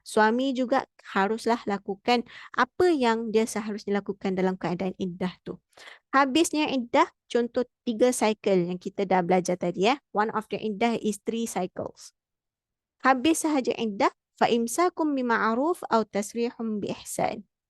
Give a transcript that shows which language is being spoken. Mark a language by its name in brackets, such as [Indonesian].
[Malay] Suami juga haruslah lakukan apa yang dia seharusnya lakukan dalam keadaan iddah tu. Habisnya iddah, contoh [English] 3 cycle [Malay] yang kita dah belajar tadi. [English] One of the iddah is 3 cycles. [Malay] Habis sahaja iddah, [Arabic] فَإِمْسَاكُمْ بِمَعْرُوفٍ أَوْ تَسْرِيحٌ بِإِحْسَانٍ.